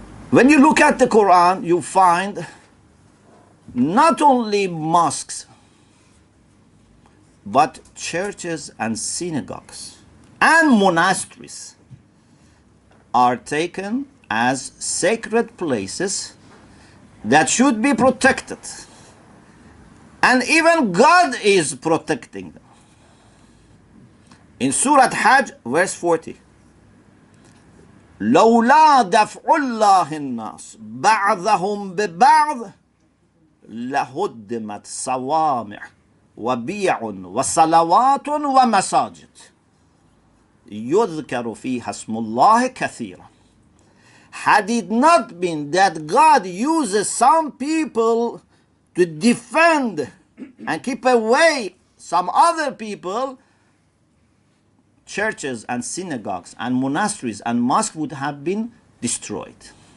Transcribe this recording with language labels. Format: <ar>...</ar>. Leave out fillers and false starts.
<en>When you look at the Quran, you find not only mosques, but churches and synagogues and monasteries are taken as sacred places that should be protected. And even God is protecting them. In Surah Hajj, verse 40.</en> <ar>لولا دفع الله الناس بعضهم ببعض لهدمت صوامع وبيع وصلوات ومساجد يذكر فيها اسم الله كثيرا.</ar> <en>Had it not been that God uses some people to defend and keep away some other people, churches and synagogues and monasteries and mosques would have been destroyed.</en>